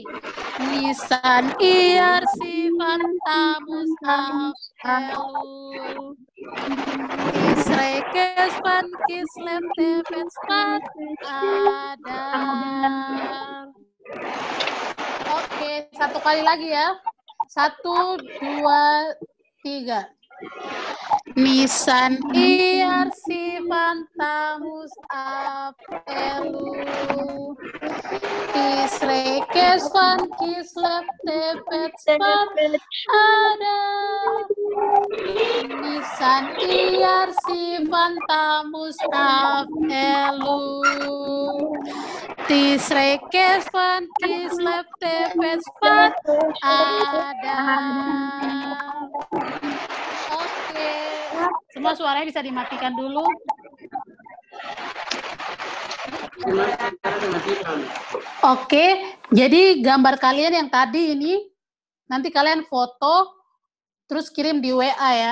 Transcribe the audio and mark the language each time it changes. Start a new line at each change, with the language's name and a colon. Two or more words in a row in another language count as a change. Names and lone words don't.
Indonesian: Nisan Iyar Sivan Tammuz Av Elul Tishrei Kesvan Kislev Tevet Svat Adar. Oke, satu kali lagi ya. 1, 2, 3. Nisan Iyar Sivan Tammuz Av Elul Tishrei Kesvan Kislev Tevet Svat Adar. Nisan Iyar Sivan Tammuz Av Elul Tis rekes van kis left tepes van ada. Oke. Semua suaranya bisa dimatikan dulu. Oke, jadi gambar kalian yang tadi ini nanti kalian foto terus kirim di WA ya.